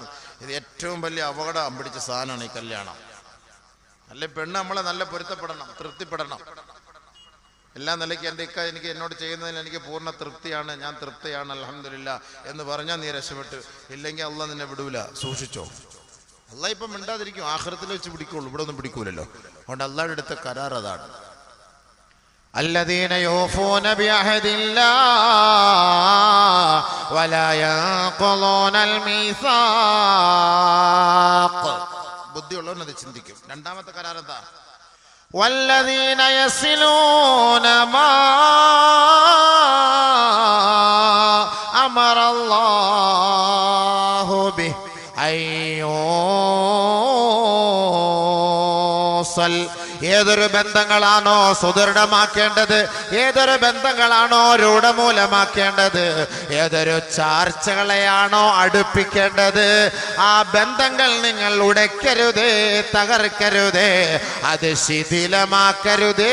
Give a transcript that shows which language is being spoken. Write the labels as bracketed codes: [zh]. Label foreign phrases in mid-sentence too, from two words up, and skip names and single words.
[ml] ഇത് ഏറ്റവും വലിയ അപകടം പിടിച്ച സാധനമാണ് ഈ കല്യാണം. അല്ലെ പെണ്ണ് നമ്മളെ നല്ല പൊരുത്തപ്പെടണം, തൃപ്തിപ്പെടണം. എല്ലാ നിലയ്ക്ക് എനിക്ക് എന്നോട് ചെയ്യുന്നതിൽ എനിക്ക് പൂർണ്ണ തൃപ്തിയാണ്, ഞാൻ തൃപ്തിയാണ്, അൽഹംദുലില്ലാ എന്ന് പറഞ്ഞാൽ നീ രക്ഷപ്പെട്ട്. ഇല്ലെങ്കിൽ അള്ളാഹ് നിന്നെ വിടൂല. സൂക്ഷിച്ചോ. അള്ളാഹ് ഇപ്പം മിണ്ടാതിരിക്കും. ആഖിറത്തിൽ വെച്ച് പിടിക്കുള്ളൂ, ഇവിടെ ഒന്നും പിടിക്കൂലല്ലോ. അതുകൊണ്ട് അള്ളാഹുടെ അടുത്ത കരാർ അതാണ്. [ar] الذين يوفون بعهد الله ولا ينقضون الميثاق. [ml] ബുദ്ധിയുള്ളവൻ അത് ചിന്തിക്കും. രണ്ടാമത്തെ കരാർ എന്താ? [ar] والذين يصلون ما أمر الله به أن يوصل. [ml] ഏതൊരു ബന്ധങ്ങളാണോ സുദൃഢമാക്കേണ്ടത്, ഏതൊരു ബന്ധങ്ങളാണോ രൂഢമൂലമാക്കേണ്ടത്, ഏതൊരു ചാർച്ചകളെയാണോ അടുപ്പിക്കേണ്ടത്, ആ ബന്ധങ്ങൾ നിങ്ങൾ ഉടയ്ക്കരുതേ, തകർക്കരുതേ, അത് ശിഥിലമാക്കരുതേ.